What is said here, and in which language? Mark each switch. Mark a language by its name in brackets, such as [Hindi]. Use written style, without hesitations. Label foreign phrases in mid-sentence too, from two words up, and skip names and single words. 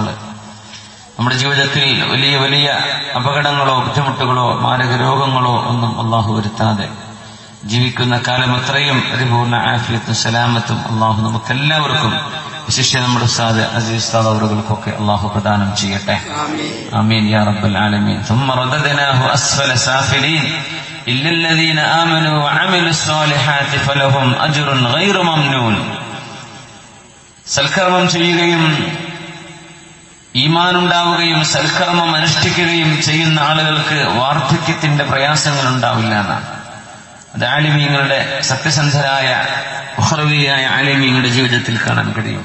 [Malayalam] നമ്മുടെ ജീവിതത്തിൽ വലിയ വലിയ അപകടങ്ങളോ ബുദ്ധിമുട്ടുകളോ മാരക രോഗങ്ങളോ ഒന്നും അള്ളാഹു വരുത്താതെ ജീവിക്കുന്ന കാലം അത്രയും പരിപൂർണ്ണ ആഫിയത്തും സലാമത്തും അള്ളാഹു നമുക്കെല്ലാവർക്കും, വിശിഷ്യ നമ്മുടെ ഉസ്താദ് അസീസ് ഉസ്താദ് അവറുകൾക്കൊക്കെ അള്ളാഹു പ്രദാനം ചെയ്യട്ടെ. [Arabic] آمين يا رب العالمين. ثم رددناه أسفل سافلين إلا الذين آمنوا وعملوا الصالحات فلهم أجر غير ممنون. [Malayalam] സൽക്കർമ്മം ചെയ്യുകയും ഈമാനുണ്ടാവുകയും സൽക്കർമ്മം അനുഷ്ഠിക്കുകയും ചെയ്യുന്ന ആളുകൾക്ക് വാർദ്ധക്യത്തിന്റെ പ്രയാസങ്ങൾ ഉണ്ടാവില്ല എന്നാണ്. അത് ആലിമീങ്ങളുടെ, സത്യസന്ധരായ ഉഖ്റവിയായ ആലിമീങ്ങളുടെ ജീവിതത്തിൽ കാണാൻ കഴിയും.